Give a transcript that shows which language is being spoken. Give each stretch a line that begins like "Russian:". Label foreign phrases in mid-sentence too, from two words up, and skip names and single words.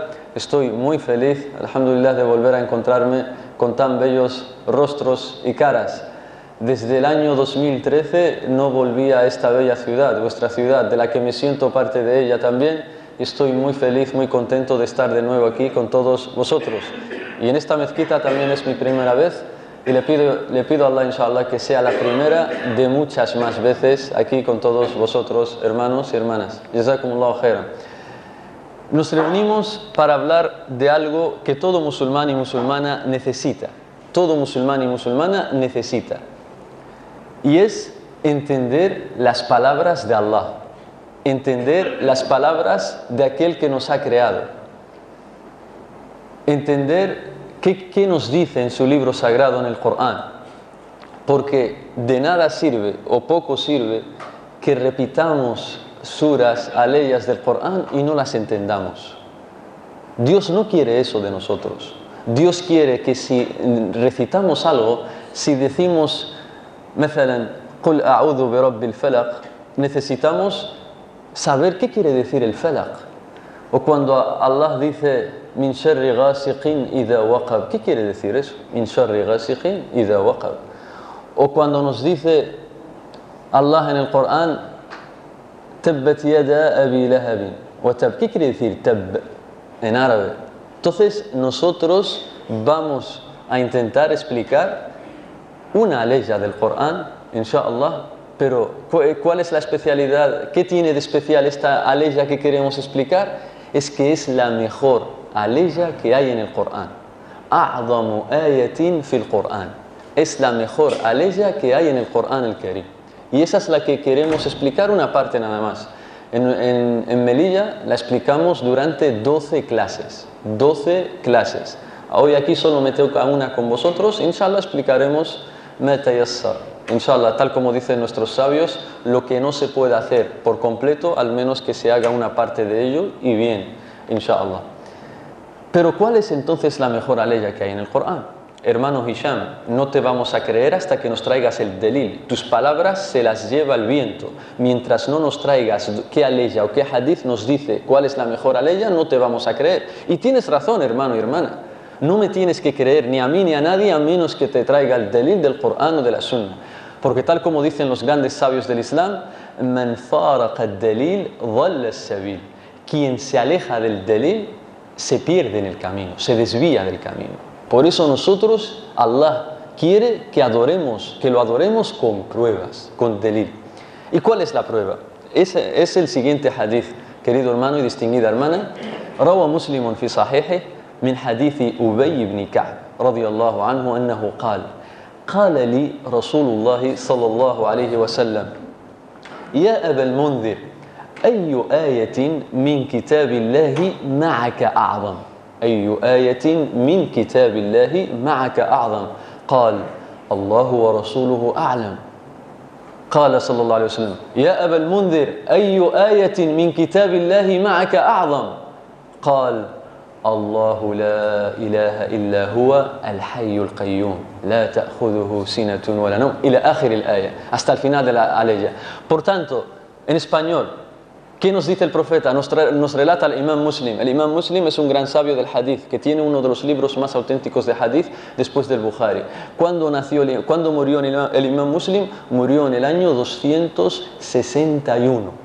Spanish: Estoy muy feliz, alhamdulillah, de volver a encontrarme con tan bellos rostros y caras. Desde el año 2013 no volví a esta bella ciudad, vuestra ciudad, de la que me siento parte de ella también. Y estoy muy feliz, muy contento de estar de nuevo aquí con todos vosotros. Y en esta mezquita también es mi primera vez. Y le pido a Allah, inshallah, que sea la primera de muchas más veces aquí con todos vosotros, hermanos y hermanas.
Arabic: جزاكم الله خيرا.
Spanish: Nos reunimos para hablar de algo que todo musulmán y musulmana necesita. Todo musulmán y musulmana necesita. Y es entender las palabras de Allah. Entender las palabras de aquel que nos ha creado. Entender ¿Qué nos dice en su libro sagrado en el Corán? Porque de nada sirve o poco sirve que repitamos suras, aleyas del Corán y no las entendamos. Dios no quiere eso de nosotros. Dios quiere que si recitamos algo, si decimos,
Arabic: مثلا, قل أعوذ برب الفلق,
Spanish: necesitamos saber qué quiere decir el falaq. O cuando Allah dice
Arabic: من شر غاسق إذا وقب,
Spanish: ¿qué quiere decir eso?
Arabic: من شر غاسق إذا وقب.
Spanish: O cuando nos dice Allah en el Corán
Arabic: تبت يدا أبي لهب وتب,
Spanish: ¿qué quiere decir tab en árabe? Entonces nosotros vamos a intentar explicar una aleya del Corán, inshallah. Pero ¿cuál es la especialidad? ¿Qué tiene de especial esta aleya que queremos explicar? Es que es la mejor aleya que hay en el Corán.
Arabic: أعظم آية في القرآن.
Spanish: Es la mejor aleya que hay en el Corán el Karim. Y esa es la que queremos explicar, una parte nada más. En Melilla la explicamos durante 12 clases. 12 clases. Hoy aquí solo me toca una con vosotros. Inshallah explicaremos
Arabic: ما تيسر.
Spanish: Inshallah, tal como dicen nuestros sabios, lo que no se puede hacer por completo, al menos que se haga una parte de ello y bien, inshallah. Pero ¿cuál es entonces la mejor aleya que hay en el Corán? Hermano Hisham, no te vamos a creer hasta que nos traigas el delil. Tus palabras se las lleva el viento. Mientras no nos traigas qué aleya o qué hadith nos dice cuál es la mejor aleya, no te vamos a creer. Y tienes razón, hermano y hermana. No me tienes que creer ni a mí ni a nadie a menos que te traiga el delil del Corán o de la Sunna. Porque tal como dicen los grandes sabios del Islam,
Arabic: من فارق الدليل ضل السبيل.
Spanish: Quien se aleja del delil se pierde en el camino, se desvía del camino. Por eso nosotros, Allah quiere que lo adoremos con pruebas, con delil. ¿Y cuál es la prueba? Es el siguiente hadith, querido hermano y distinguida hermana.
Arabic: روى مسلم في صحيحه من حديث أبي بن كعب رضي الله عنه أنه قال قال لي رسول الله صلى الله عليه وسلم يا أبا المنذر أي آية من كتاب الله معك أعظم أي آية من كتاب الله معك أعظم قال الله ورسوله أعلم قال صلى الله عليه وسلم يا أبا المنذر أي آية من كتاب الله معك أعظم قال الله لا إله إلا هو الحي القيوم لا تأخذه سنة ولا نوم إلى آخر الآية
Spanish: hasta el final de la aleya. Por tanto, en español, ¿qué nos dice el profeta? Nos relata el Imam Muslim. El Imam Muslim es un gran sabio del hadith, que tiene uno de los libros más auténticos de hadith después del Bukhari. ¿Cuándo murió el Imam Muslim? Murió en el año 261.